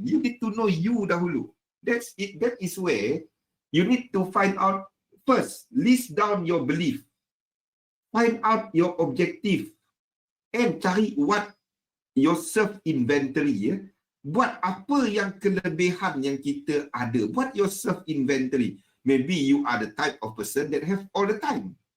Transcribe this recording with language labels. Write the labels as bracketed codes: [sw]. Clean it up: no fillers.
[en] You need to know you dahulu. That's it. That is where you need to find out first. List down your belief. Find out your objective. And cari what your self-inventory. [ms] Buat apa yang kelebihan yang kita ada. [en] Buat your self-inventory. Maybe you are the type of person that have all the time.